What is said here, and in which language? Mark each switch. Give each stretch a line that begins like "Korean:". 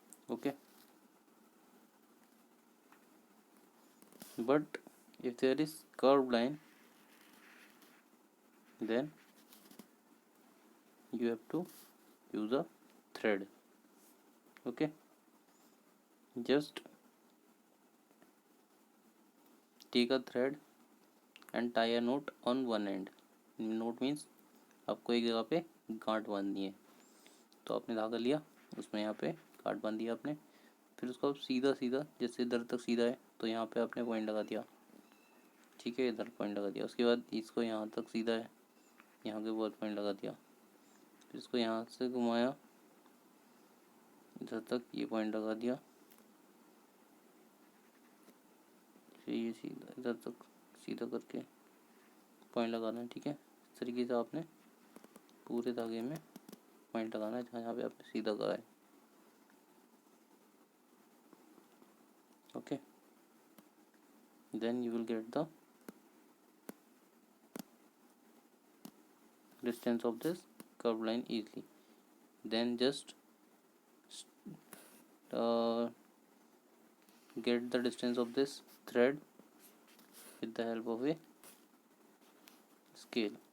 English: Okay, but if there is curved line, then you have to use a thread. Okay, just take a thread and tie a knot on one end. Knot means
Hindi: आपको एक जगह पे गांठ बांधनी है, तो आपने धागा लिया, उसमें यहाँ पे गांठ बांध दिया आपने, फिर उसको आप सीधा सीधा, जैसे इधर तक सीधा है तो यहाँ पे आपने पॉइंट लगा दिया, ठीक है, इधर पॉइंट लगा दिया। उसके बाद इसको यहाँ तक सीधा है, यहाँ के बहुत पॉइंट लगा दिया, फिर इसको यहाँ से घुमाया, इधर तक ये पॉइंट लगा दिया, फिर ये सीधा इधर तक सीधा करके पॉइंट लगाना है। ठीक है, इस तरीके से आपने पूरे धागे में पॉइंट लगाना है जहाँ जहाँ पे आपने सीधा करा है।
English: Okay, then you will get the distance of this curved line easily. Then just get the distance of this thread with the help of a scale.